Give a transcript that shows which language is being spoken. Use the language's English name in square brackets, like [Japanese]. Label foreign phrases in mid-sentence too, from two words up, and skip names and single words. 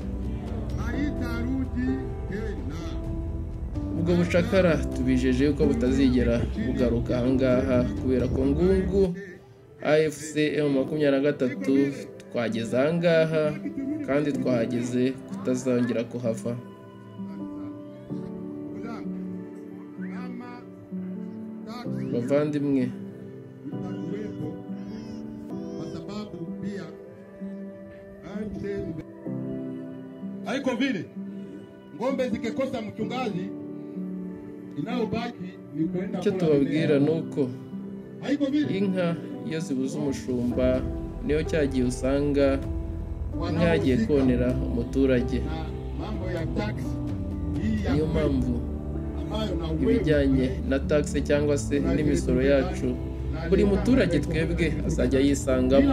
[Kinyarwanda] Ubwo bucakara tubijeje yuko butazigera bugaruka ahangaha, kubera ko ngungu AFC M23 twageze ahangaha kandi twahageze kutazongera kuhava. Bavandimwe, [Swahili] haiko vile ng'ombe zikikosa mchungaji inayobaki ni kwenda. [Kinyarwanda] icyo tubabwira ni uko inka iyo zibuze umushumba niyo cyagiye usanga inka yagiye konera umuturage. Niyo mpamvu ibijyanye na taxe cyangwa se n'imisoro yacu buri muturage twebwe azajya yisangamo.